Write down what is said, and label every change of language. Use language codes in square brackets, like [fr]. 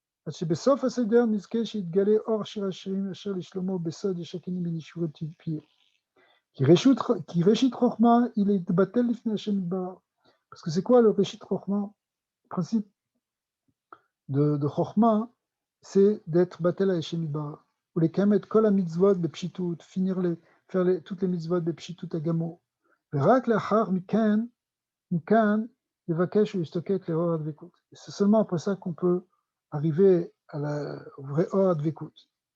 [he] שבסוף הסדר נזכה שיתגלה אור שיר השירים אשר לשלמה בסוד ישקיני בנישורי פיו. כי ראשית חוכמה היא להתבטל לפני השם יתברך. [fr] Parce que c'est quoi le Réchit Chochma? Le principe de Chochma, c'est d'être battel à Hashem Yitbarach. Ou les kamet kol ha-mitzvot bepshitut, faire toutes les mitzvot bepshitut agamo. [he] ורק לאחר מכאן, לבקש ולהשתוקק לאור הדבקות. [fr] C'est seulement après ça qu'on peut arriver au vrai or advekut.